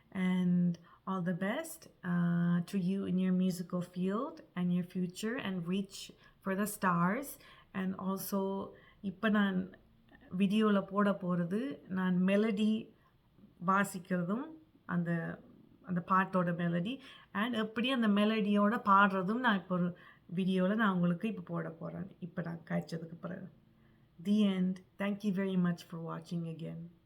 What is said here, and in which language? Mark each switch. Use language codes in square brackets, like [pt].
[en] And all the best to you in your musical field and your future, and reach for the stars. And also [ta] இப்போ நான் வீடியோவில் போட போகிறது, நான் melody வாசிக்கிறதும் அந்த அந்த பாட்டோட மெலடி, அண்ட் எப்படி அந்த மெலடியோட பாடுறதும் நான் இப்போ ஒரு வீடியோவில் நான் உங்களுக்கு இப்போ போட போகிறேன். இப்போ நான் காய்ச்சதுக்கு பிறகு. [en] The end. Thank you very much for watching again.